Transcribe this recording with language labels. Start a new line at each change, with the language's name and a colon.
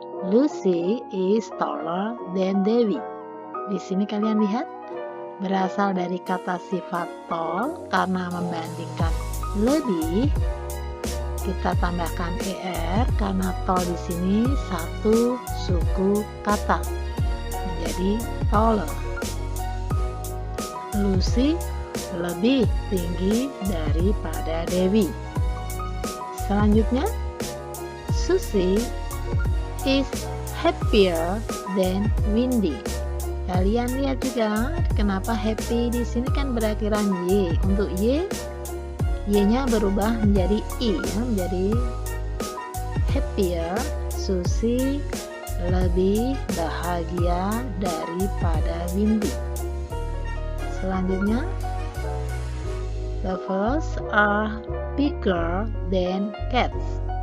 English: Lucy is taller than Debbie.
Indonesian: Di sini kalian lihat berasal dari kata sifat tall karena membandingkan lebih. Kita tambahkan er karena tall di sini satu suku kata menjadi taller. Lucy lebih tinggi daripada Debbie. Selanjutnya,
English: Susie is happier than Windy.
Indonesian: Kalian lihat juga kenapa happy di sini kan berakhiran y. Untuk y-nya berubah menjadi i, ya, menjadi happier. Susie lebih bahagia daripada Windy. Selanjutnya,
English: the furs are bigger than cats.